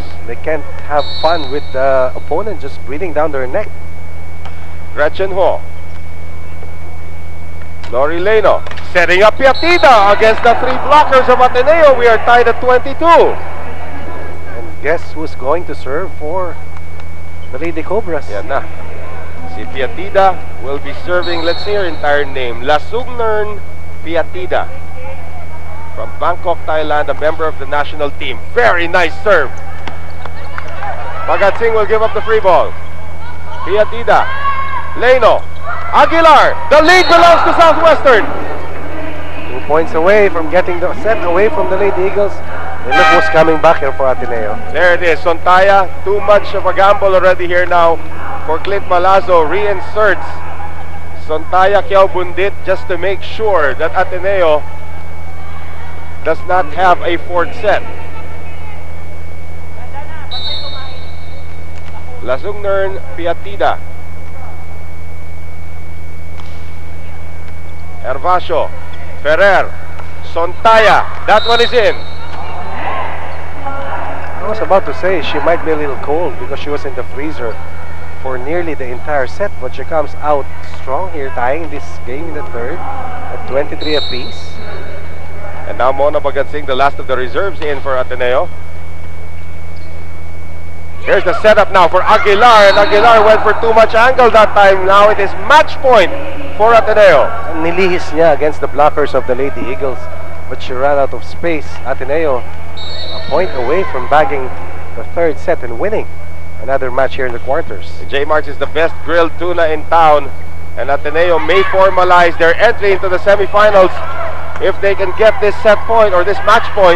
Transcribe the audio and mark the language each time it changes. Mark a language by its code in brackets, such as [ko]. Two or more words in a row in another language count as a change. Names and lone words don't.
[en] They can't have fun with the opponent just breathing down their neck. Gretchen Ho. Lori Leno setting up Piatida against the 3 blockers of Ateneo. We are tied at 22. And guess who's going to serve for the Lady Cobras? [tl] Yan na. [en] Si Piatida will be serving, let's say her entire name, Lasugnern Piatida. From Bangkok, Thailand, a member of the national team. Very nice serve. Bagatsing will give up the free ball. Piatida. Leno. Aguilar. The lead belongs to Southwestern. 2 points away from getting the set away from the Lady Eagles. And look who's coming back here for Ateneo. There it is. Sontaya. Too much of a gamble already here now for Clint Malazzo. Reinserts Sontaya Kiao Bundit just to make sure that Ateneo does not have a 4th set. Lasugnern Piatida. Hervasio. Ferrer. Sontaya. That one is in. I was about to say she might be a little cold because she was in the freezer for nearly the entire set, but she comes out strong here, tying this game in the third at 23 apiece. And now Mona Bagatsing, the last of the reserves, in for Ateneo. Here's the setup now for Aguilar, and Aguilar went for too much angle that time. Now it is match point for Ateneo. [tl] Nilihis niya [en] against the blockers of the Lady Eagles, but she ran out of space. Ateneo a point away from bagging the third set and winning another match here in the quarters. J Marks is the best grilled tuna in town, and Ateneo may formalize their entry into the semifinals if they can get this set point or this match point.